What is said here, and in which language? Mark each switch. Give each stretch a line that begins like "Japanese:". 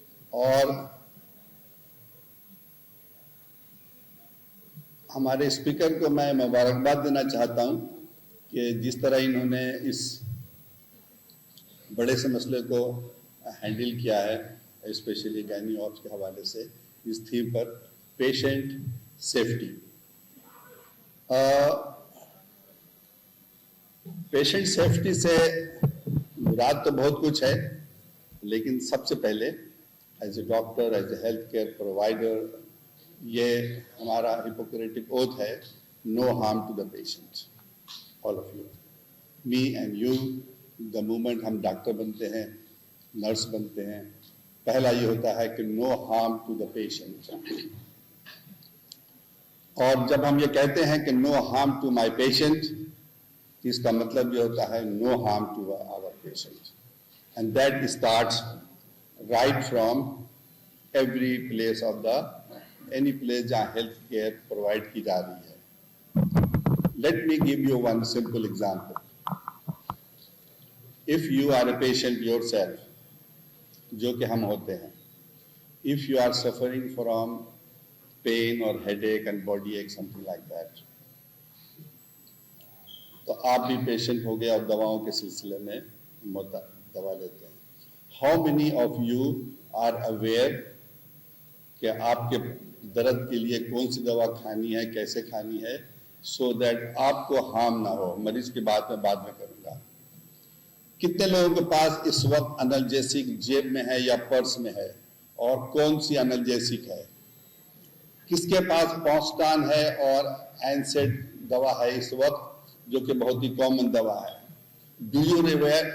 Urdu: اور ہمارے اسپیکر کو میں مبارکباد دینا چاہتا ہوں کہ جس طرح انہوں نے اس بڑے سے مسئلے کو ہینڈل کیا ہے، اسپیشلی گائنی آپس کے حوالے سے، اس تھیم پر پیشنٹ سیفٹی. پیشنٹ سیفٹی سے مراد تو بہت کچھ ہے، لیکن سب سے پہلے
English: as a doctor, as a health care provider,
Urdu: یہ ہمارا ہپوکریٹک اوتھ ہے,
English: no harm to the patient, all of you, me and you. the moment
Urdu: ہم ڈاکٹر بنتے ہیں, نرس بنتے ہیں, پہلا یہ ہوتا ہے کہ
English: no harm to the patient.
Urdu: اور جب ہم یہ کہتے ہیں کہ
English: no harm to my patient,
Urdu: اس کا مطلب یہ ہوتا ہے
English: no harm to our patient. And that starts right from every place of any place
Urdu: جہاں ہیلتھ کیئر پرووائڈ کی جا رہی ہے.
English: Let me give you one simple example. If you are a patient yourself,
Urdu: جو کہ ہم ہوتے ہیں,
English: if you are suffering from pain or headache and body ache, something like that,
Urdu: تو آپ بھی پیشنٹ ہو گئے اور دواؤں کے سلسلے میں دوا لیتے ہیں.
English: How many of you are aware
Urdu: کہ آپ کے درد کے لیے کون سی دوا کھانی ہے, کیسے کھانی ہے, so that آپ کو ہارم نہ ہو. مریض کی بات میں بعد میں کروں گا. کتنے لوگوں کے پاس اس وقت انالجیسک جیب میں ہے یا پرس میں ہے, اور کون سی انالجیسک ہے؟ کس کے پاس پونسٹان ہے اور اینسیڈ دوا ہے اس وقت, جو کہ بہت ہی کامن دوا ہے؟
English: do you